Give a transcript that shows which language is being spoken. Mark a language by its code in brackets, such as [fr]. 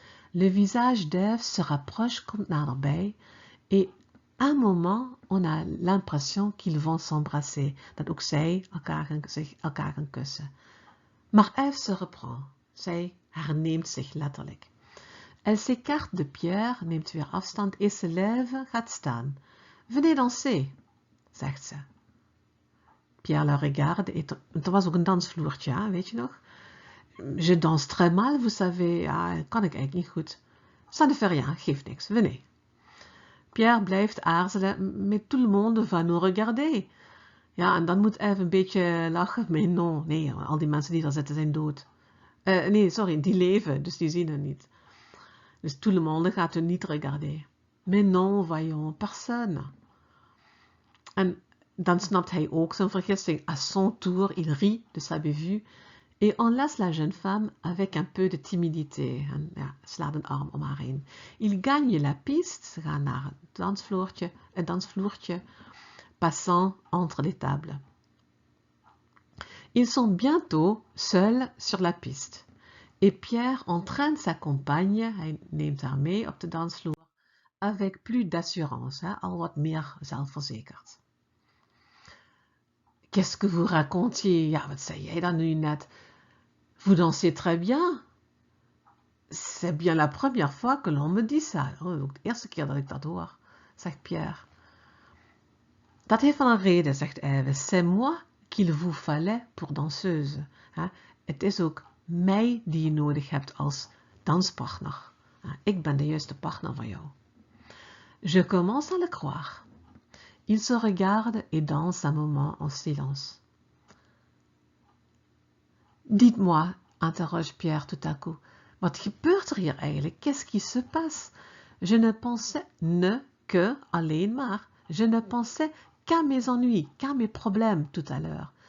[fr] Le visage d'Ève se rapproche, [nl] komt naderbij, [fr] et à un moment, on a l'impression qu'ils vont s'embrasser, [nl] dat ook zij elkaar gaan kussen. [fr] Maar Ève se reprend, [nl] zij herneemt zich letterlijk. [fr] Elle s'écarte de Pierre, [nl] neemt weer afstand [fr] et se lève, [nl] gaat staan. [fr] Venez danser, [nl] zegt ze. [fr] Pierre la regarde, [nl] er was ook een dansvloertje, hè, weet je nog? [fr] Je danse très mal, vous savez. [nl] Ja, kan ik eigenlijk niet goed. [fr] Ça ne fait rien, [nl] geeft niks, venez. Pierre blijft aarzelen, [fr] mais tout le monde va nous regarder. [nl] Ja, en dan moet Eve een beetje lachen, [fr] mais non, [nl] nee, al die mensen die daar zitten zijn dood. Nee, sorry, die leven, dus die zien het niet. Dus [fr] tout le monde [nl] gaat hun niet regarder. [fr] Mais non, voyons, personne. [nl] En dan snapt hij ook zijn vergissing. [fr] À son tour, il rit de sa bévue. Et on laisse la jeune femme avec un peu de timidité. [nl] En ja, slaat een arm om haar heen. [fr] Il gagne la piste. [nl] Ze gaan naar het dansvloertje. [fr] Passant entre les tables. Ils sont bientôt seuls sur la piste. Et Pierre entraîne sa compagne. [nl] Hij neemt haar mee op de dansvloer. [fr] Avec plus d'assurance. [nl] Al wat meer zelfverzekerd. [fr] Qu'est-ce que vous racontiez? [nl] Ja, wat zei jij dan nu net? [fr] Vous dansez très bien. C'est bien la première fois que l'on me dit ça. [nl] Ook de eerste keer dat ik dat hoor, zegt Pierre. Dat heeft wel een reden, zegt Eve. [fr] C'est moi qu'il vous fallait pour danseuse. [nl] Het is ook mij die je nodig hebt als danspartner. Ik ben de juiste partner van jou. [fr] Je commence à le croire. Ils se regardent et dansent un moment en silence. Dites-moi, interroge Pierre tout à coup, [nl] wat gebeurt er hier eigenlijk? [fr] Qu'est-ce qui se passe? Je ne pensais que, [nl] alleen maar, [fr] je ne pensais qu'à mes ennuis, qu'à mes problèmes tout à l'heure.